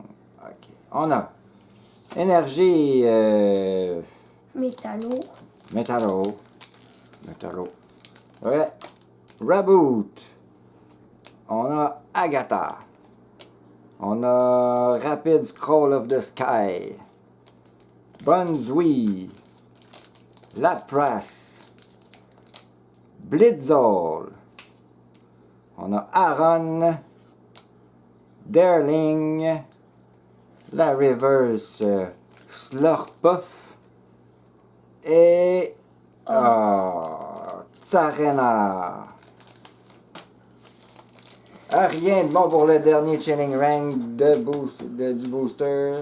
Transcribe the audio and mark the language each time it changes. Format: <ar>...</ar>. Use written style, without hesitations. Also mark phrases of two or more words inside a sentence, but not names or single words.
<fr>OK. On a énergie. Métallo. Métallo. Ouais. Raboot. On a Agatha. On a Rapid Scroll of the Sky. Bonzui. Lapras. Blitzol. On a Aaron. Darling. La Reverse Slurpuff. Et Tsarena. Rien de bon pour le dernier Chilling Ring du booster.</fr>